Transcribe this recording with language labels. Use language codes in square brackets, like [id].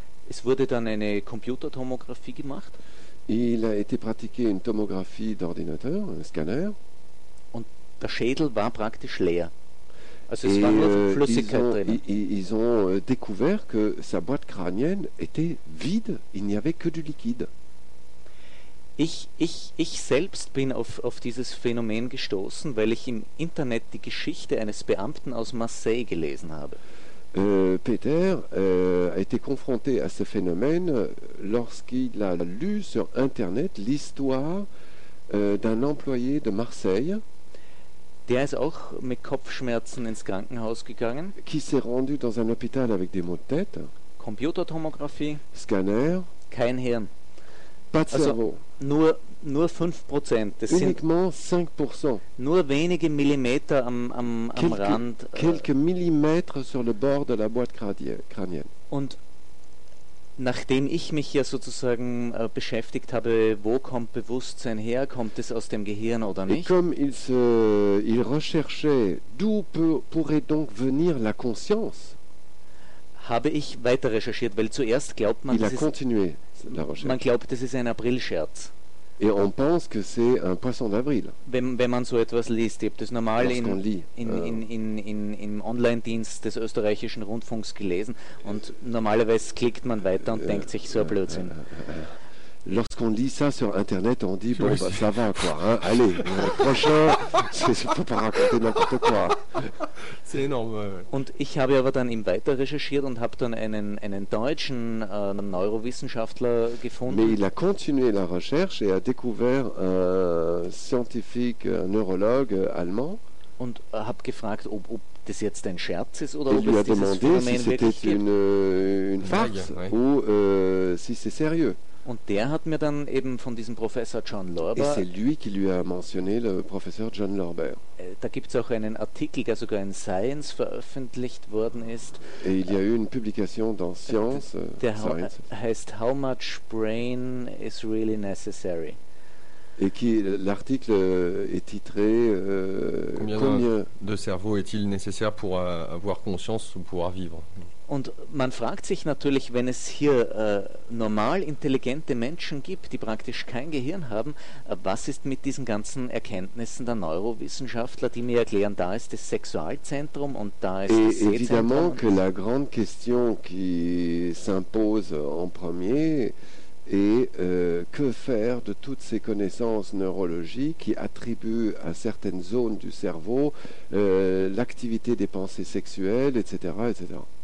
[de] Es wurde dann eine Computertomographie gemacht. [fr] Il a été pratiqué une tomographie d'ordinateur, un scanner. [de] Und der Schädel war praktisch leer. Also es war nur Flüssigkeit drin. [fr] Ils ont découvert que sa boîte crânienne était vide. Il n'y avait que du liquide. [de] Ich selbst bin auf dieses Phänomen gestoßen, weil ich im Internet die Geschichte eines Beamten aus Marseille gelesen habe. [fr] Peter a été confronté à ce phénomène lorsqu'il a lu sur Internet l'histoire d'un employé de Marseille. [de] Der ist auch mit Kopfschmerzen ins Krankenhaus gegangen. [fr] Qui s'est rendu dans un hôpital avec des maux de tête. [de] Computertomographie. [fr] Scanner. [de] Kein Hirn. [fr] Pas de cerveau. [de] Nur 5%. Das [fr] uniquement [de] sind 5%. Nur wenige Millimeter am Rand. [fr] Quelques millimètres sur le bord de la boîte crânienne. [de] Und nachdem ich mich ja sozusagen beschäftigt habe, wo kommt Bewusstsein her, kommt es aus dem Gehirn oder nicht? [fr] Et comme il recherchait d'où pourrait donc venir la conscience, [de] habe ich weiter recherchiert, weil zuerst glaubt man, man glaubt, das ist ein April-Scherz. [fr] Et on pense que c'est un poisson d'avril. [de] Wenn man so etwas liest, ich habe das normal im Online-Dienst des österreichischen Rundfunks gelesen und normalerweise klickt man weiter und denkt sich so ein Blödsinn. [fr] Lorsqu'on lit ça sur Internet, on dit bon, bah, ça va quoi, hein, allez, prochain, c'est pas pour raconter n'importe quoi. C'est énorme. Ouais. [de] Und ich habe aber dann weiter recherchiert und habe dann einen deutschen Neurowissenschaftler gefunden. [fr] Mais il a continué la recherche et a découvert un scientifique, un neurologue allemand. [de] Und habe gefragt, ob das jetzt ein Scherz ist oder ob es dieses Phänomen [fr] si [de] wirklich gibt. [fr] Une farce, ouais. Ou si c'est sérieux. [de] Und der hat mir dann eben von diesem Professor John Lorber. [fr] Et c'est lui qui lui a mentionné le professeur John Lorber. [de] Da gibt's auch einen Artikel, der sogar in Science veröffentlicht worden ist. [fr] Et il y a eu une publication dans Science. [de] Heißt [en] How much brain is really necessary? [fr] Et qui l'article est titré Combien de cerveau est-il nécessaire pour avoir conscience ou pouvoir vivre? [de] Und man fragt sich natürlich, wenn es hier normal intelligente Menschen gibt, die praktisch kein Gehirn haben, was ist mit diesen ganzen Erkenntnissen der Neurowissenschaftler, die mir erklären, da ist das Sexualzentrum und da ist das Sehzentrum. [fr] Évidemment que la grande question qui s'impose en premier est que faire de toutes ces connaissances neurologiques qui attribuent à certaines zones du cerveau l'activité des pensées sexuelles, etc., etc.